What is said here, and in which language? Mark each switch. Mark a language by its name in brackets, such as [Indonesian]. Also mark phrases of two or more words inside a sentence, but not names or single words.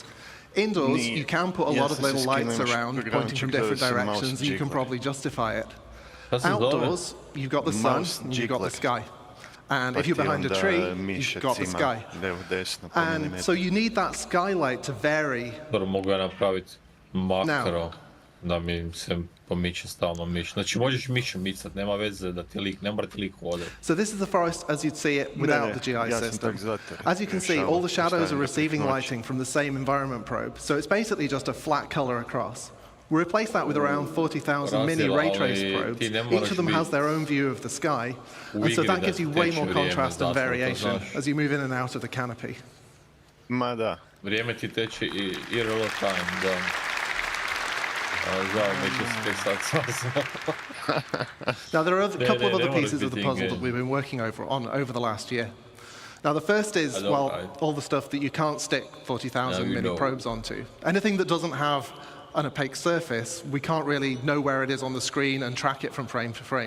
[English] Indoors, you can put a lot of little lights around, pointing from different directions, and you can probably justify it. Outdoors, you've got the sun, and you've got the sky. And if you're behind a tree, you've got the sky. And so you need that skylight to vary. Now, [Croatian] da mi se pomiče stalno miš. Znači možeš mišem micat, nema veze da ti lik, ne mora ti lik hodati. [English] So this is the forest as you'd see it without the GI system. As you can see, all the shadows are receiving lighting from the same environment probe. So it's basically just a flat color across. We replace that with around 40,000 mini ray trace probes. Each of them has their own view of the sky. And so that gives you way more contrast and variation as you move in and out of the canopy. [Croatian] Ma da. Vrijeme ti teče i [English] real time, [Croatian] da. [English] Now, there are a couple of other pieces of the puzzle that we've been working over the last year. Now, the first is, well, all the stuff that you can't stick 40,000 mini probes onto. Anything that doesn't have an opaque surface, we can't really know where it is on the screen and track it from frame to frame.